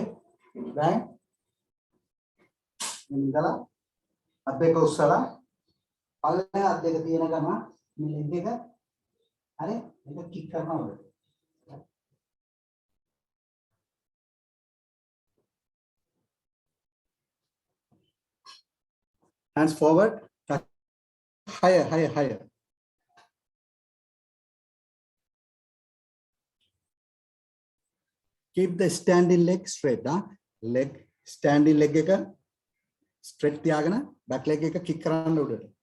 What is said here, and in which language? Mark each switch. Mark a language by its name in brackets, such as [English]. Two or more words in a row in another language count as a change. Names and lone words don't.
[Sinhala] Then ඉඳලා අත් දෙක උස්සලා පල්ලෙහා අත් දෙක තියෙන ගම මේ ලෙග් එක හරි මේක කික් කරනවා උඩට. [English] Hands forward, higher. Keep the standing leg straight. Standing leg එක straight තියාගෙන back leg එක kick [Sinhala] කරන්න උඩට.